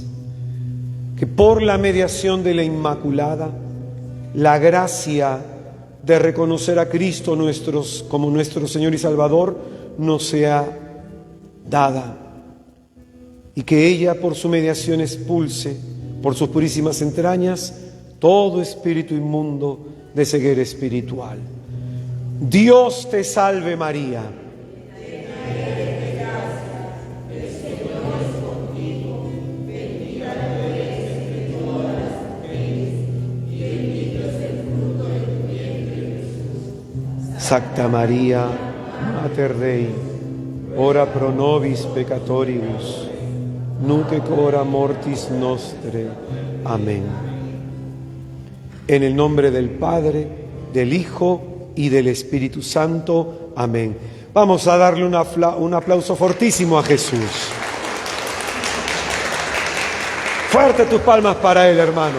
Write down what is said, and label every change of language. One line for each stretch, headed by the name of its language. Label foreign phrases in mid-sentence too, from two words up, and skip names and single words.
Spanish: Que por la mediación de la Inmaculada, la gracia de reconocer a Cristo como nuestro Señor y Salvador nos sea dada, y que ella por su mediación expulse por sus purísimas entrañas todo espíritu inmundo de ceguera espiritual. Dios te salve María.
Latin: Sacta Maria, Mater Dei, ora pro nobis peccatoribus, nunc et hora mortis nostre.
Spanish: Amén. En el nombre del Padre, del Hijo y del Espíritu Santo. Amén. Vamos a darle un aplauso fortísimo a Jesús. Fuerte tus palmas para Él, hermano.